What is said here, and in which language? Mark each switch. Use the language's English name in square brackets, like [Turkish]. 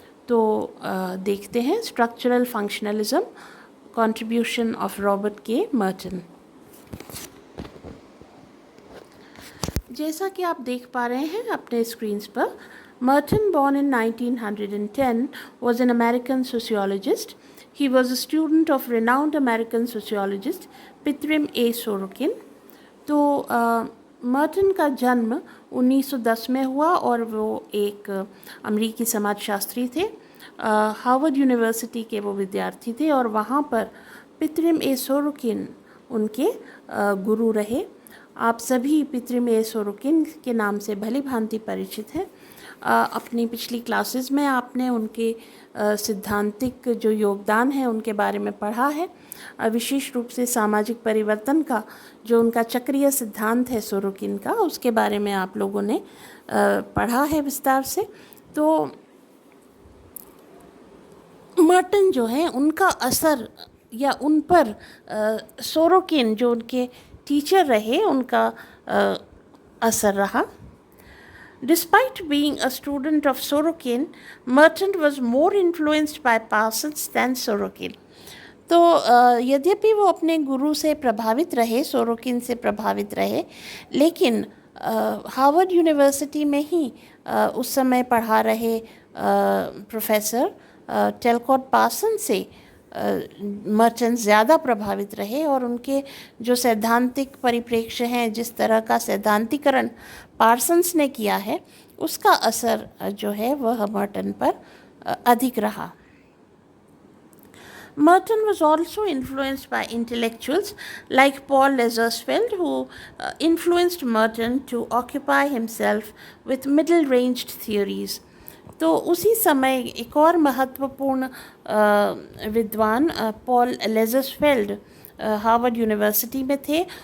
[Hindi] तो देखते हैं structural functionalism, contribution of Robert के मर्टन। जैसा कि आप देख पा रहे हैं अपने स्क्रीन्स पर, [English] Merton, born in 1910, was an American sociologist. He was a student of renowned American sociologist Pithrim A. Sorokin. [Hindi] तो मर्टन का जन्म 1910 में हुआ और वो एक अमेरिकी समाजशास्त्री थे। हार्वर्ड यूनिवर्सिटी के वो विद्यार्थी थे और वहाँ पर पिथरिम ए सोरोकिन उनके गुरु रहे। आप सभी पिथरिम ए सोरोकिन के नाम से भली भांति परिचित हैं। अपनी पिछली क्लासेस में आपने उनके सिद्धांतिक जो योगदान है उनके बारे में पढ़ा है। विशेष रूप से सामाजिक परिवर्तन का जो उनका चक्रीय सिद्धांत है सोरोकिन का, उसके बारे में आप लोगों ने पढ़ा है विस्तार से। तो मर्टन जो है, उनका असर या उन पर सोरोकिन जो उनके टीचर रहे, उनका असर रहा। [English] Despite being a student of Sorokin, Merton was more influenced by Parsons than Sorokin. [Hindi] तो यद्यपि वो अपने गुरु से प्रभावित रहे, सोरोकिन से प्रभावित रहे, लेकिन हार्वर्ड यूनिवर्सिटी में ही उस समय पढ़ा रहे प्रोफेसर टेलकॉट पार्सन से मर्टन ज़्यादा प्रभावित रहे और उनके जो सैद्धांतिक परिप्रेक्ष्य हैं, जिस तरह का सैद्धांतिकरण पार्सन्स ने किया है, उसका असर जो है वह मर्टन पर अधिक रहा। [English] Merton was also influenced by intellectuals like Paul Lazarsfeld, who influenced Merton to occupy himself with middle-ranged theories. [Hindi] तो उसी समय एक और महत्वपूर्ण विद्वान पॉल लेजर्सफेल्ड हार्वर्ड यूनिवर्सिटी में थे।